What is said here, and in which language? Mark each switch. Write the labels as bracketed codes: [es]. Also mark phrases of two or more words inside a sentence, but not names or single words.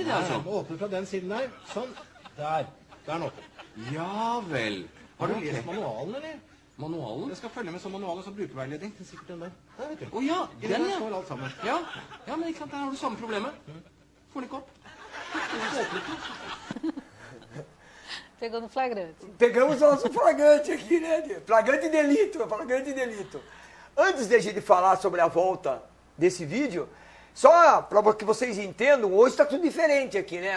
[no] Ja, altså? du må åpne fra den siden der. Sånn. Der. Der er den åpen. Ja vel. Har du lest manualen, eller? Manualen? Jeg skal følge med som manual og så brukerveiledning. Det er sikkert den der. Der, vet du. Å ja, I den, der ja. står alt sammen. Ja, men ikke sant, der har du samme problemet. Får den ikke opp. [pt] Pegou no flagrante. Pegamos o nosso flagrante aqui, né? Flagrante delito, flagrante delito. Antes de a gente falar sobre a volta desse vídeo, só para que vocês entendam, hoje está tudo diferente aqui, né?